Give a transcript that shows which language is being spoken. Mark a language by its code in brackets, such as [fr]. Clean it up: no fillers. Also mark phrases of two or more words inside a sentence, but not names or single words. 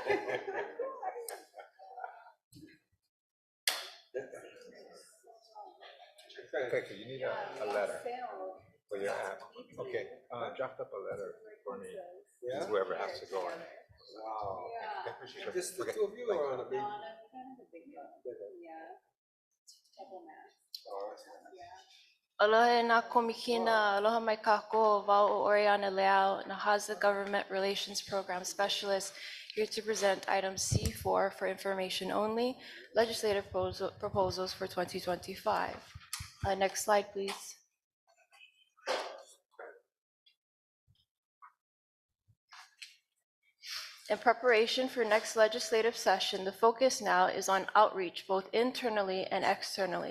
[en] Okay, so you need a letter for your app. Okay, draft up a letter for me. Yeah? Whoever has to go on. Wow. Okay. Just the two of you are on a big. [haw] Aloha na komikina, aloha mai kako, wau o [en] Oriana Leao, Nahaza Government Relations Program Specialist, here to present item C4 for information only, legislative proposals for 2025. Next slide, please. In preparation for next legislative session, the focus now is on outreach, both internally and externally.